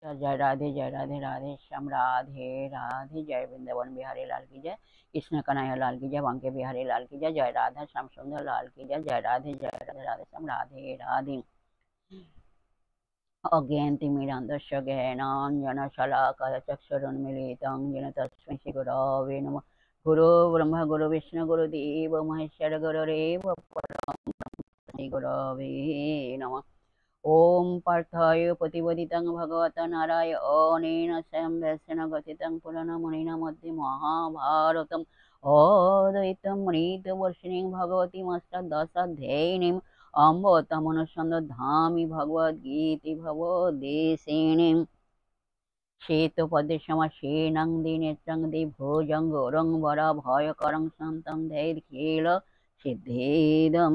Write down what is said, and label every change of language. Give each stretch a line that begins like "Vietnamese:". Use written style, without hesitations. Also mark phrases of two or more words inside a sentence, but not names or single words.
Hindi: जय राधे राधे श्याम राधे राधे। जय वृंदावन बिहारी लाल की जय, कृष्ण कन्हैया लाल की जय, बांके बिहारी लाल की जय, जय राधा श्याम सुंदर लाल की जय, जय राधे राधे श्याम राधे राधे।
Sanskrit: अज्ञानतिमिरान्धस्य ज्ञानाञ्जनशलाकया चक्षुरुन्मीलितं येन तस्मै श्रीगुरवे नमः। गुरु ब्रह्मा गुरु विष्णु गुरुदेव महेश्वर गुरुरेव परं श्रीगुरवे नमः। ओम पार्थाय प्रतिपदितं भगवता नारायणेन स्वयं व्यासेन गथितं पुराणमुनिना मध्ये महाभारतम् अद्वैतं मृतवर्षिणीं भगवतीमष्टादशाध्यायिनीम् अम्ब तमनुसन्धामि भगवद्गीते भवद्देशिनीम् श्वेतपद्मसमासेनं दिनेत्रं द्विभुजं गौरं वरभयकरं शान्तं धैर्येण सिद्धेदम्।